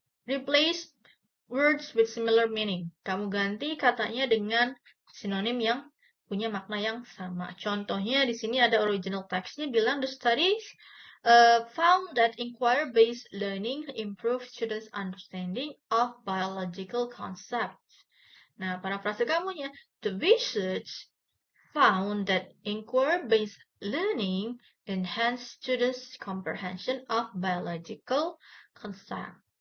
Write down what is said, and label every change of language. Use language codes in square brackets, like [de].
[en] Replace words with similar meaning. [id] Kamu ganti katanya dengan sinonim yang punya makna yang sama. Contohnya di sini ada original text-nya bilang [en] the studies found that inquiry-based learning improves students' understanding of biological concepts. [id] Nah, parafrase kamunya. [en] The research found that inquiry-based learning enhanced students' comprehension of biological concepts.